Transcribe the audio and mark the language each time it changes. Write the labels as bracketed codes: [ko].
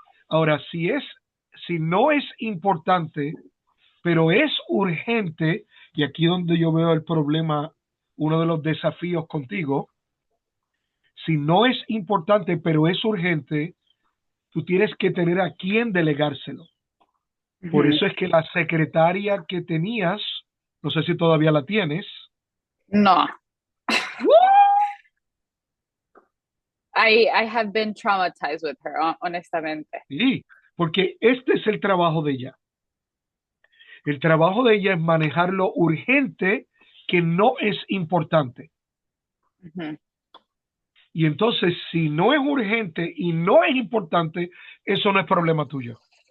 [es] Ahora, si no es importante, pero es urgente, y aquí donde yo veo el problema, uno de los desafíos contigo, si no es importante, pero es urgente, tú tienes que tener a quién delegárselo. Por Ujú. eso es que la secretaria que tenías, no sé si todavía la tienes. No. ¡Woo! [en] I have been traumatized with her, [es] honestamente. Sí, porque este es el trabajo de ella. El trabajo de ella es manejar lo urgente que no es importante. Ujú, Y entonces, si no es urgente y no es importante, eso no es problema tuyo.